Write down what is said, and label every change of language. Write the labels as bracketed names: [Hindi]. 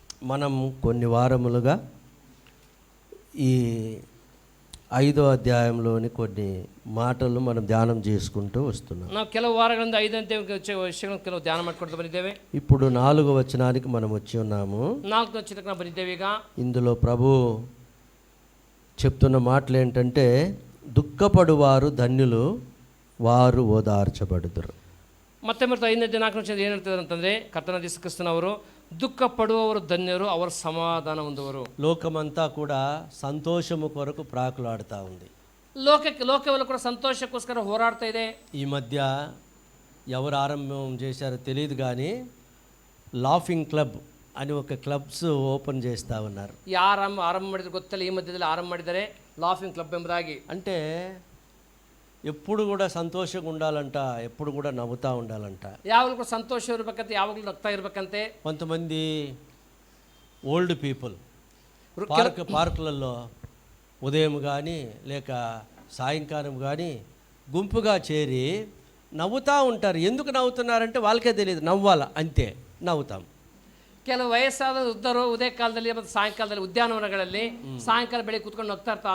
[Telugu] మనం కొన్ని వారములుగా ఈ 5వ అధ్యాయంలోని కొన్ని మాటలు మనం ధ్యానం చేసుకుంటూ వస్తున్నాం. [Kannada] ನಾವು ಕೆಲವು ವಾರಗಳಿಂದ 5ನೇ ವಿಷಯಗಳನ್ನು ಕೆಲವು ಧ್ಯಾನ ಮಾಡ್ಕೊಳ್ತಾ ಬಂದಿದ್ದೇವೆ. [Telugu] ఇప్పుడు 4వ వచనానికి మనం వచ్చి ఉన్నాము. [Kannada] 4ನೇ ವಚನಕ್ಕೆ ನಾವು ಬಂದಿದ್ದೇವೆ. ಈಗ [Telugu] ఇందులో ప్రభు చెప్తున్న మాటలు ఏంటంటే, దుఃఖపడువారు ధన్యులు, వారు ఓదార్చబడుదురు. [Kannada] ಮತ್ತೆ 5ನೇ ಅಧ್ಯಾಯ 4ನೇ ವಚನ ಏನು ಹೇಳ್ತಿದ್ದಾರೆ ಅಂತಂದರೆ, ಕರ್ತನಾದ ಯೇಸು ಕ್ರಿಸ್ತನವರು ದುಃಖ ಪಡುವವರು ಧನ್ಯರು, ಅವರ సమాధానం ಹೊಂದುವರು. [Telugu] లోకమంతా కూడా సంతోషము కొరకు ప్రాకులాడుతూ ఉంది. [Kannada] లోకವೆಲ್ಲ ಕೂಡ సంతోషಕ್ಕೋಸ್ಕರ ಹೋರಾಡ್ತಾ ಇದೆ. [Telugu] ఈ మధ్య ఎవరు ఆరంభం చేశారో తెలియదు కానీ లాఫింగ్ క్లబ్ అని ఒక క్లబ్స్ ఓపెన్ చేస్తూ ఉన్నారు. [Kannada] ಯಾರು ಆರಂಭ ಮಾಡಿದ್ರೆ ಗೊತ್ತಿಲ್ಲ, ಈ ಮಧ್ಯದಲ್ಲಿ ಆರಂಭ ಮಾಡಿದ್ದಾರೆ ಲಾಫಿಂಗ್ ಕ್ಲಬ್ ಎಂಬುದಾಗಿ. [Telugu] అంటే ఎప్పుడు కూడా సంతోషంగా ఉండాలంట, ఎప్పుడు కూడా నవ్వుతూ ఉండాలంట. [Kannada] ಯಾವಾಗಲೂ ಕೂಡ ಸಂತೋಷ ಇರಬೇಕಂತೆ, ಯಾವಾಗಲೂ ನಗ್ತಾ ಇರಬೇಕಂತೆ. [Telugu] కొంతమంది ఓల్డ్ పీపుల్ పార్కులలో ఉదయం కానీ లేక సాయంకాలం కానీ గుంపుగా చేరి నవ్వుతూ ఉంటారు. ఎందుకు నవ్వుతున్నారంటే వాళ్ళకే తెలియదు, నవ్వాల అంతే, నవ్వుతాం. [Kannada] ಕೆಲವು ವಯಸ್ಸಾದ ವೃದ್ಧರು ಉದಯ ಕಾಲದಲ್ಲಿ ಮತ್ತು ಸಾಯಂಕಾಲದಲ್ಲಿ ಉದ್ಯಾನವನಗಳಲ್ಲಿ ಸಾಯಂಕಾಲ ಬೆಳಿಗ್ಗೆ ಕೂತ್ಕೊಂಡು ನಗ್ತಾ ಇರ್ತಾರೆ.